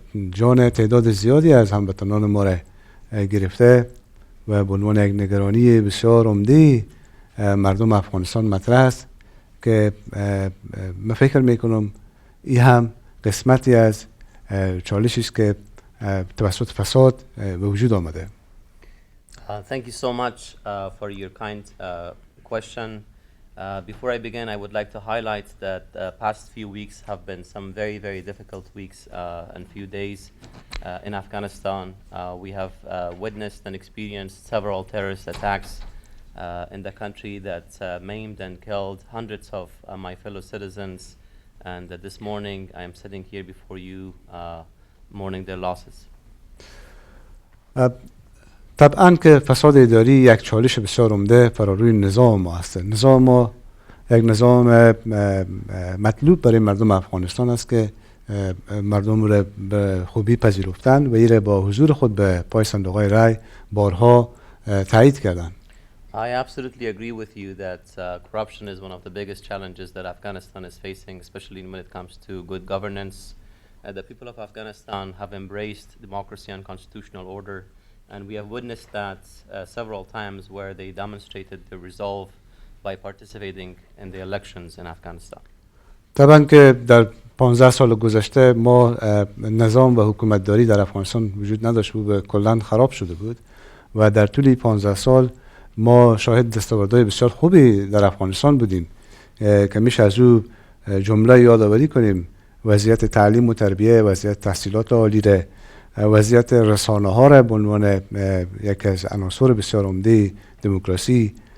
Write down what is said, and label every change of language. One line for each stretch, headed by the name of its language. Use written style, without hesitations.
Persian: جان تعداد زیادی از هموطنان ما را گرفته و به عنوان یک نگرانی بسیار عمده مردم افغانستان مطرح است که من فکر میکنم این هم قسمتی از چالشی است که توسط فساد به وجود آمده.
English: Thank you so much for your kind question. Before I begin, I would like to highlight that past few weeks have been some very, very difficult weeks and few days in Afghanistan. We have witnessed and experienced several terrorist attacks in the country that maimed and killed hundreds of my fellow citizens. And this morning, I am sitting here before you mourning their losses.
Persian: طبعا که فساد اداری یک چالش بسیار عمده فراروی نظام ما است. نظام ما یک نظام مطلوب برای مردم افغانستان است که مردم را به خوبی پذیرفتند و این با حضور خود به پای صندوق‌های رای بارها تایید کردند.
English: I absolutely agree with you that corruption is one of the biggest challenges that Afghanistan is facing, especially when it comes to good governance. The people of Afghanistan have embraced democracy and constitutional order, and we have witnessed that several times where they demonstrated their resolve by participating in the elections in Afghanistan.
Persian: طبعا که در 15 سال گذشته ما نظام و حکومتداری در افغانستان وجود نداشت بود و کلاً خراب شده بود و در طول 15 سال ما شاهد دستاوردهای بسیار خوبی در افغانستان بودیم که میشه از او جمله یادآوری کنیم: وضعیت تعلیم و تربیه، وضعیت تحصیلات عالی را، وضعیت رسانه ها را به عنوان یکی از عناصر بسیار عمده دموکراسی،